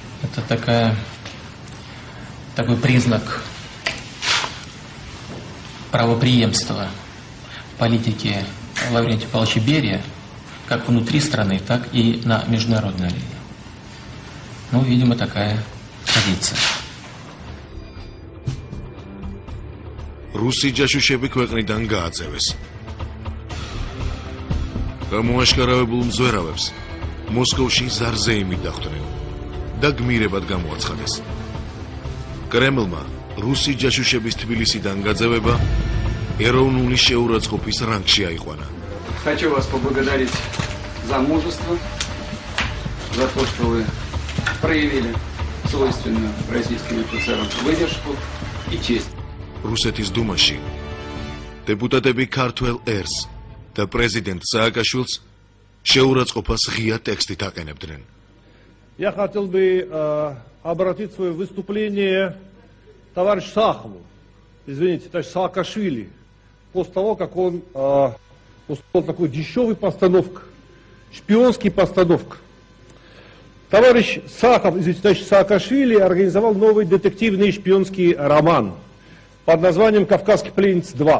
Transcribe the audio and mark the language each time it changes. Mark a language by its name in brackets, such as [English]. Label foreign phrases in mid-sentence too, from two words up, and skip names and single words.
[Russian] Это такой признак правопреемства политики Лаврентия Павловича Берия, как внутри страны, так и на международной арене. Ну, видимо, такая традиция. [Georgian] რუსი ჯაშუშები ქვეყნიდან გააწევეს. გამოაშკარავებულ მზვერავებს მოსკოვში ზარზეიმი დახვდნენ და გმირებად გამოაცხადეს. კრემლმა რუსი ჯაშუშების თბილისიდან გაძევება ეროვნული შეურაცხყოფის რანგში აიყვანა. [Russian] Хочу вас поблагодарить за мужество, за то, что вы проявили свойственную российским офицерам выдержку и честь. [Georgian] რუსეთის დუმაში დეპუტატები ქართველ ერს და პრეზიდენტ სააკაშვილს შეურაცხყოფას ღია ტექსტით აყენებდნენ. [Russian] Я хотел бы обратить свое выступление товарищу Сахову, извините, товарищ Саакашвили, после того, как он устроил такую дешевую постановку, шпионский постановка. Товарищ Сахов, извините, товарищ Саакашвили организовал новый детективный шпионский роман под названием «Кавказский пленниц 2».